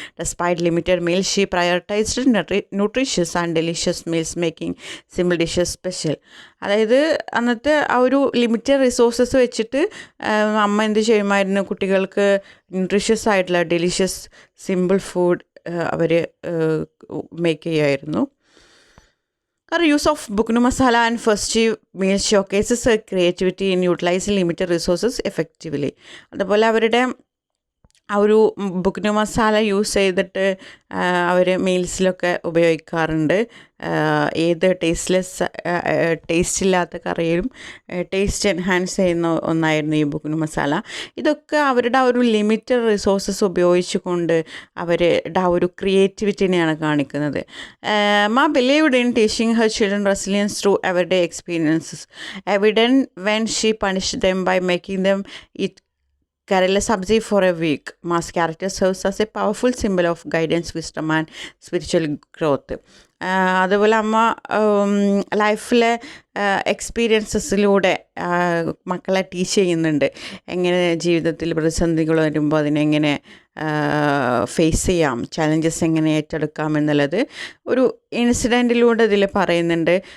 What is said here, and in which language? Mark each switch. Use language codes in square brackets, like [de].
[en] Despite limited meals she prioritized nutritious and delicious meals, making simple dishes special. [ml] അതായത് അന്നത്തെ ആ ഒരു limited resources വെച്ചിട്ട് അമ്മ എന്ത് ചെയ്യുമായിരുന്നു, കുട്ടികൾക്ക് ന്യൂട്രീഷ്യസ് ആയിട്ടുള്ള ഡെലിഷ്യസ് സിമ്പിൾ ഫുഡ് അവർ മേക്ക് ചെയ്യുമായിരുന്നു. [en] Her use of buknu masala and festive meals showcases her creativity in utilizing limited resources effectively. [ml] അതുപോലെ അവരുടെ ആ ഒരു ബുക്നു മസാല യൂസ് ചെയ്തിട്ട് അവർ മീൽസിലൊക്കെ ഉപയോഗിക്കാറുണ്ട്. ഏത് ടേസ്റ്റ് ഇല്ലാത്ത കറിയിലും ടേസ്റ്റ് എൻഹാൻസ് ചെയ്യുന്ന ഒന്നായിരുന്നു ഈ ബുക്നു മസാല. ഇതൊക്കെ അവരുടെ ആ ഒരു ലിമിറ്റഡ് റിസോഴ്സസ് ഉപയോഗിച്ചുകൊണ്ട് അവരുടെ ആ ഒരു ക്രിയേറ്റിവിറ്റിനെയാണ് കാണിക്കുന്നത്. [en] Ma believed in teaching her children resilience through everyday experiences, evident when she punished them by making them eat Karela sabzi for a week. Ma's character serves as a powerful symbol of guidance, wisdom and spiritual growth. [ml] അതുപോലെ അമ്മ ലൈഫിലെ എക്സ്പീരിയൻസസിലൂടെ മക്കളെ teach ചെയ്യുന്നുണ്ട്. എങ്ങനെ ജീവിതത്തിൽ പ്രതിസന്ധികൾ വരുമ്പോൾ അതിനെങ്ങനെ ഫേസ് ചെയ്യാം, ചലഞ്ചസ് എങ്ങനെ ഏറ്റെടുക്കാം എന്നുള്ളത് ഒരു ഇൻസിഡൻറ്റിലൂടെ ഇതിൽ പറയുന്നുണ്ട്.